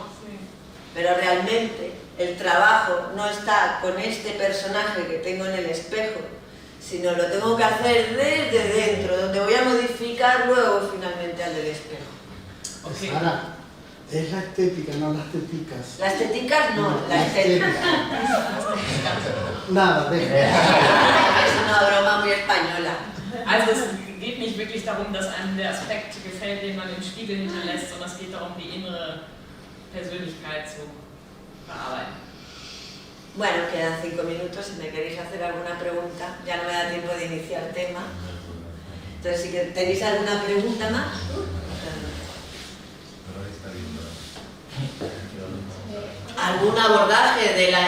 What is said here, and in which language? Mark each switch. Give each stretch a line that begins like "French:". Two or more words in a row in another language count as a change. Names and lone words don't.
Spanish: Pero realmente el trabajo no está con este personaje que tengo en el espejo, sino lo tengo que hacer desde dentro, donde voy a modificar luego finalmente al del espejo. Okay. Ahora, es la estética, no las teticas. Las teticas no, la estética. Nada, deja. Es una broma muy española.
German: Also es geht nicht wirklich darum, dass einem der Aspekt gefällt, den man im Spiegel hinterlässt, sondern es geht darum, die innere Persönlichkeit zu bearbeiten.
Spanish: Bueno, quedan 5 minutos, si me queréis hacer alguna pregunta, ya no me da tiempo de iniciar tema. Entonces, si tenéis alguna pregunta más. Algún abordaje de la...